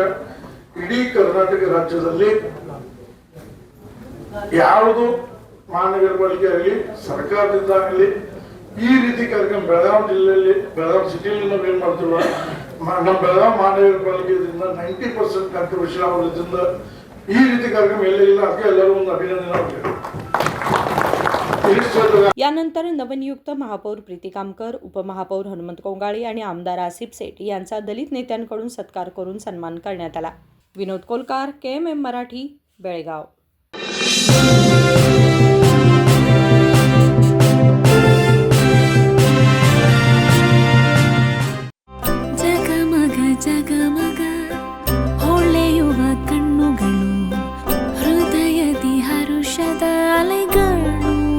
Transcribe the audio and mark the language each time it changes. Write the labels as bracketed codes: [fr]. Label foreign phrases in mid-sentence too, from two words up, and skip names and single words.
[kn] ಇಡೀ ಕರ್ನಾಟಕ ರಾಜ್ಯದಲ್ಲಿ ಯಾವುದು ಮಹಾನಗರ ಪಾಲಿಕೆ ಆಗಲಿ, ಸರ್ಕಾರದಿಂದ ಆಗಲಿ ಈ ರೀತಿ ಕಾರ್ಯಕ್ರಮ ಬೆಳಗಾವಿ ಜಿಲ್ಲೆಯಲ್ಲಿ, ಬೆಳಗಾವಿ ಸಿಟಿಯಲ್ಲಿ ನಾವು ಏನ್ ಮಾಡ್ತೀವ, ನಮ್ಮ ಬೆಳಗಾವಿ ಮಹಾನಗರ ಪಾಲಿಕೆಯಿಂದ 90% ಕಾಂಟ್ರಿಬ್ಯೂಷನ್ ಆಗೋದ್ರಿಂದ ಈ ರೀತಿ ಕಾರ್ಯಕ್ರಮ ಎಲ್ಲೆಲ್ಲ. ಅದಕ್ಕೆ ಎಲ್ಲರೂ ಒಂದು ಅಭಿನಂದನೆ. [mr] यानंतर नवनियुक्त महापौर प्रीती कामकर, उपमहापौर हनुमंत कोंगाळे आणि आमदार आसिफ सेठ यांचा दलित नेत्यांकडून सत्कार करून सन्मान करण्यात आला. विनोद कोलकार, KMM मराठी, बेळगाव. [kn] ಜಗಮಗ ಹೊಳೆಯುವ ಕಣ್ಣುಗಳು, ಹೃದಯದಿ ಹರುಷದ ಅಲೆಗಳು.